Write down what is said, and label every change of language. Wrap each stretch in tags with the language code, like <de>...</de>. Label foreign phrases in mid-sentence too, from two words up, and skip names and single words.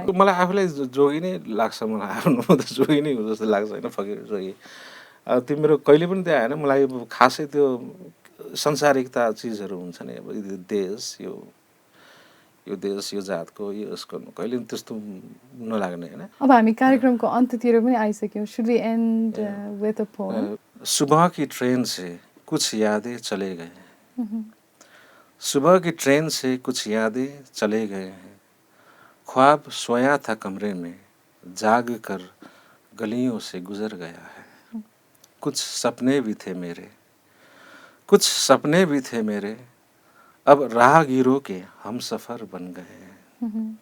<ne>मलाई आफूलाई जोगी नै लाग्छ, मलाई आफ्नो त जोगी नै हो जस्तो लाग्छ होइन, फकिर जोगी। तिम्रो कहिले पनि त्यो आएन मलाई। खासै त्यो संसारिकता चिजहरू हुन्छ नि, अब देश यो देश यो जातको यो उसको कहिले पनि त्यस्तो नलाग्ने होइन। अब हामी कार्यक्रमको अन्त्यतिर पनि आइसक्यौँ।</ne> <en>Should we end with a poem?</en> <hi>सुबह की ट्रेन से कुछ यादें चले गए हैं, सुबह की ट्रेन से कुछ यादें चले गए हैं, ख्वाब सोया था कमरे में जाग कर गलियों से गुजर गया है, कुछ सपने भी थे मेरे, कुछ सपने भी थे मेरे, अब राहगीरों के हम सफ़र बन गए हैं।</hi>